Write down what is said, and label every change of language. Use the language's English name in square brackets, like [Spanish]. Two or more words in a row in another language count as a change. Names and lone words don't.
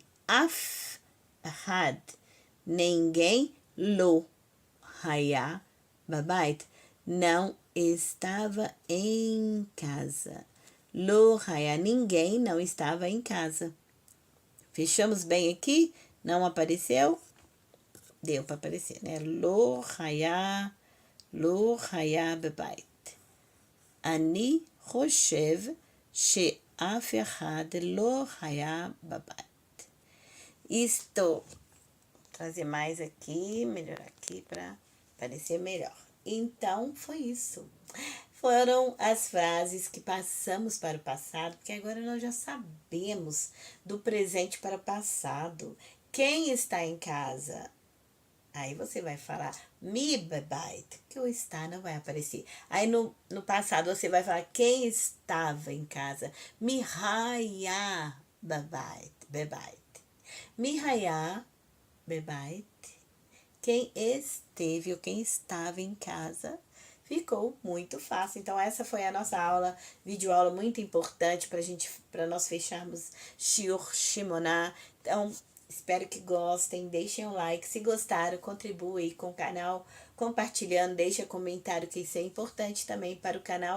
[Portuguese] Af errado. Ninguém [Hebrew] lo haya babait. [Portuguese] Não estava em casa. [Hebrew] Lo haya, [Portuguese] ninguém não estava em casa. Fechamos bem aqui? Não apareceu? Deu para aparecer, né? [Hebrew] לא היה בבית. Ani חושב שאף אחד לא היה בבית. [Portuguese] Estou trazer mais aqui, melhor aqui para parecer melhor. Então, foi isso. Foram as frases que passamos para o passado, porque agora nós já sabemos do presente para o passado. Quem está em casa? Aí você vai falar [Hebrew] mi bebait, [Portuguese] que o está não vai aparecer. Aí no passado você vai falar quem estava em casa. [Hebrew] מי היה בבית. מי היה בבית. [Portuguese] Quem esteve ou quem estava em casa. Ficou muito fácil. Então essa foi a nossa aula, videoaula muito importante para nós fecharmos [Hebrew] Shiur Shimoná. [Portuguese] Então espero que gostem, deixem um like, se gostaram, contribuem com o canal, compartilhando, deixem comentário que isso é importante também para o canal.